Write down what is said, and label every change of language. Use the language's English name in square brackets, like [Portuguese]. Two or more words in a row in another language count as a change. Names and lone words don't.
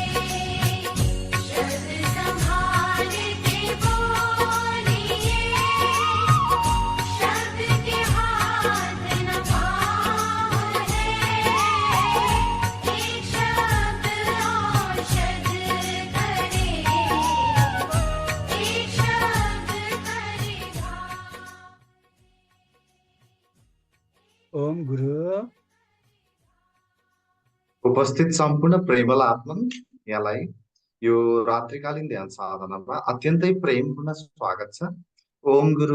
[Hindi] शब्द संभाल के बोलिए, शब्द के हाथ न पाँव है। एक शब्द औषध करे, एक शब्द करे घाव। ओम गुरु [Nepali] उपस्थित सम्पूर्ण प्रेमल आत्मन यहाँलाई यो रात्रिकालीन ध्यान साधनामा अत्यन्तै प्रेमपूर्ण स्वागत छ। [Hindi] ओम गुरु